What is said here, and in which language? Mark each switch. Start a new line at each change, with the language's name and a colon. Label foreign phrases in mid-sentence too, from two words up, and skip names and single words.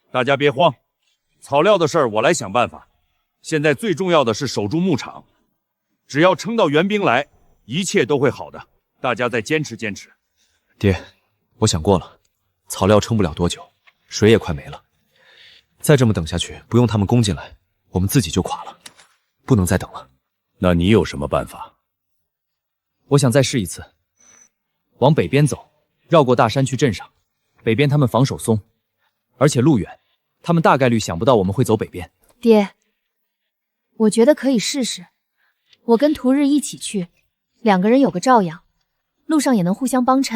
Chinese: 大家别慌，草料的事儿我来想办法。现在最重要的是守住牧场，只要撑到援兵来，一切都会好的。大家再坚持坚持。爹，我想过了，草料撑不了多久，水也快没了。再这么等下去，不用他们攻进来，我们自己就垮了，不能再等了。那你有什么办法？我想再試一次，往北邊走，繞過大山去鎮上。北邊他們防守鬆，而且路遠，他們大概率想不到我們會走北邊。爹，我覺得可以試試。我跟屠日一起去，2個人有個照養，路上也能互相幫襯。